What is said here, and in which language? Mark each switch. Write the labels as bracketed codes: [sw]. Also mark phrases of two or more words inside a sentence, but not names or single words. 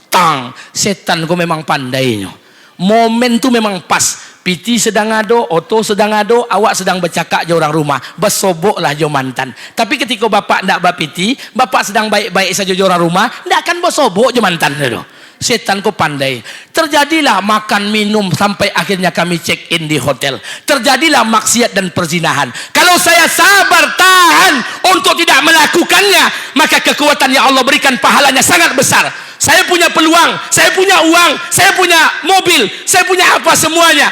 [id] Tang, setan kau memang pandainya. Momen tu memang pas. [min] Piti sedang ado, Oto sedang ado, awak sedang bercakap je orang rumah. Basobok lah jo mantan. Tapi ketika bapak ndak bapiti, bapak sedang baik-baik saja je orang rumah, ndak akan basobok je mantan tu. [id] Setan kau pandai. Terjadilah makan minum sampai akhirnya kami [en] check in [id] di hotel. Terjadilah maksiat dan perzinahan. Kalau saya sabar tahan untuk tidak melakukannya, maka kekuatan yang Allah berikan pahalanya sangat besar. Saya punya peluang, saya punya uang, saya punya mobil, saya punya apa semuanya.